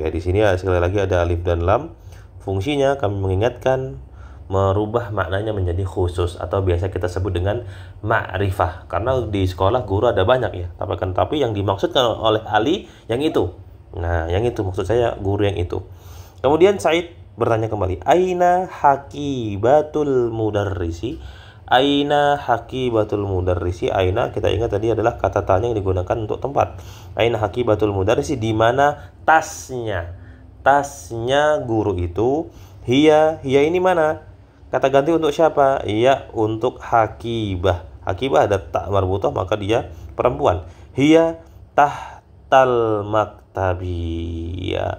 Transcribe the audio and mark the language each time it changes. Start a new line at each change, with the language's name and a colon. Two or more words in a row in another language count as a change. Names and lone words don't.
Indonesian: Ya, di sini sekali lagi ada alif dan lam. Fungsinya kami mengingatkan merubah maknanya menjadi khusus atau biasa kita sebut dengan ma'rifah. Karena di sekolah guru ada banyak ya. Tapi yang dimaksudkan oleh Ali yang itu. Nah, yang itu maksud saya guru yang itu. Kemudian Said bertanya kembali,
Arabic: أين حقيبة المدرس? أين حقيبة المدرس?
Indonesian: Aina kita ingat tadi adalah kata tanya yang digunakan untuk tempat.
Arabic: أين حقيبة المدرس?
Indonesian: Di mana tasnya? Tasnya guru itu. Hiya ini mana? Kata ganti untuk siapa? Iya, untuk haqibah. Haqibah ada tak marbutah, maka dia perempuan.
Arabic: هي تحت المكتب. Ya.